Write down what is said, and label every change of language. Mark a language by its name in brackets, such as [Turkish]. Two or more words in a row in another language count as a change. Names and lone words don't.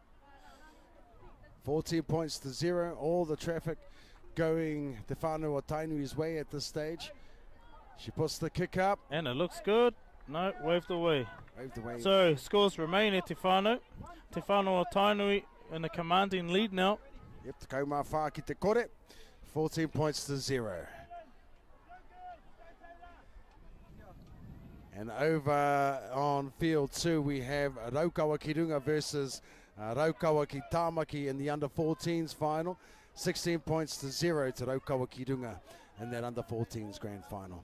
[English] 14 points to 0. All the traffic going Te Whānau o Tainui's way at this stage. She puts the kick up. And it looks good. No, waved away. Waved away. So scores remain at Te Whānau. Te Whānau o Tainui in a commanding lead now. Yep, [Māori] te kaumā whā ki te kore. [English] 14 points to 0. And over on field 2 we have Raukawa Kirunga versus Raukawa ki Tāmaki in the under-14s final. 16 points to 0 to Raukawa Kirunga in that under-14s grand final.